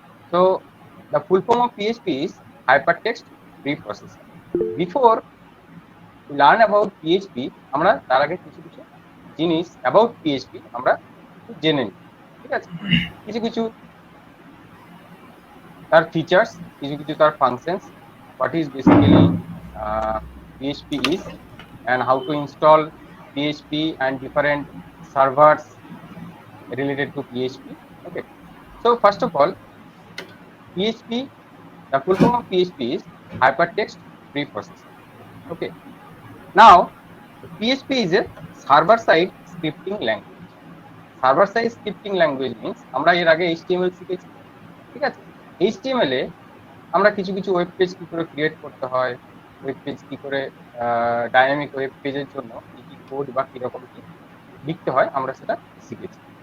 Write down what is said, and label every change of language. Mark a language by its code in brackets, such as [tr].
[en] So the full form of PHP is hypertext preprocessing. Before we learn about PHP, [bn] আমরা তার আগে কিছু কিছু জিনিস [en] about PHP [bn] আমরা একটু জেনে নিই। ঠিক আছে, কিছু কিছু তার ফিচার্স, কিছু কিছু তার functions, [en] what is basically PHP is, and how to install PHP and different servers related to PHP. Okay, so first of all, PHP, the full form of PHP is hypertext preprocessing. Okay, now PHP is a server side scripting language. Server side scripting language means [bn] আমরা এর আগে HTML শিখেছি। ঠিক আছে, HTML এ আমরা কিছু কিছু web page কি করে ক্রিয়েট করতে হয়, ওয়েব পেজ কি করে ডাইনামিক ওয়েব পেজের জন্য কি কি কোড বা কিরকম কি লিখতে হয় আমরা সেটা শিখেছি।